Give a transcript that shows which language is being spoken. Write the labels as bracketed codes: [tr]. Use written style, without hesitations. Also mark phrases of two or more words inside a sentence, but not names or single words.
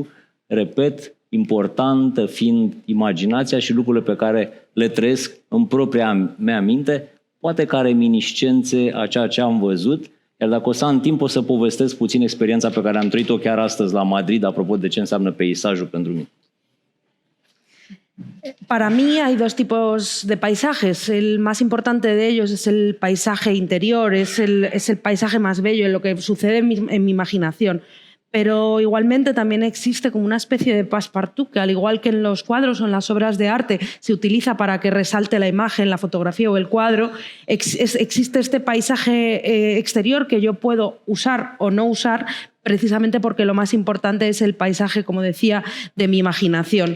[ro] Repet, importantă fiind imaginația și lucrurile pe care le trăiesc în propria mea minte, poate ca reminiscențe a ceea ce am văzut, iar dacă o să am timp o să povestesc puțin experiența pe care am trăit-o chiar astăzi la Madrid, apropo de ce înseamnă peisajul pentru mine. [es] Para mí hay dos tipos de paisajes. El más importante de ellos es el paisaje interior, es el paisaje más bello, en lo que sucede en mi imaginación. Pero igualmente también existe como una especie de passe-partout que, al igual que en los cuadros o en las obras de arte, se utiliza para que resalte la imagen, la fotografía o el cuadro, existe este paisaje exterior que yo puedo usar o no usar precisamente porque lo más importante es el paisaje, como decía, de mi imaginación.